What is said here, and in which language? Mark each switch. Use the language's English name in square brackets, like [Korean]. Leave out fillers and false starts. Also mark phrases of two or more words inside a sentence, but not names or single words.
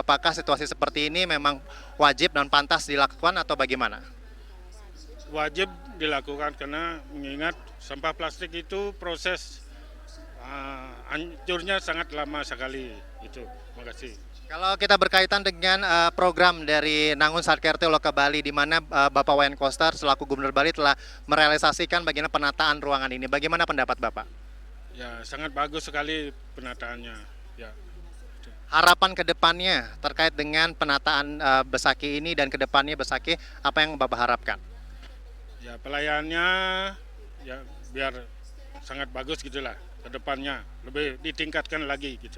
[Indonesian] Apakah situasi seperti ini memang wajib dan pantas dilakukan atau bagaimana? Wajib dilakukan karena mengingat sampah plastik itu proses hancurnya sangat lama sekali. Itu, terima kasih. Kalau kita berkaitan dengan program dari Nangun Satkerti Loka Bali, di mana Bapak Wayan Koster selaku Gubernur Bali telah merealisasikan bagaimana penataan ruangan ini. Bagaimana pendapat Bapak? Ya, sangat bagus sekali penataannya. Ya. Harapan ke depannya terkait dengan penataan Besakih ini dan ke depannya Besakih, apa yang Bapak harapkan? Ya, pelayannya ya biar sangat bagus gitulah ke depannya, lebih ditingkatkan lagi gitu.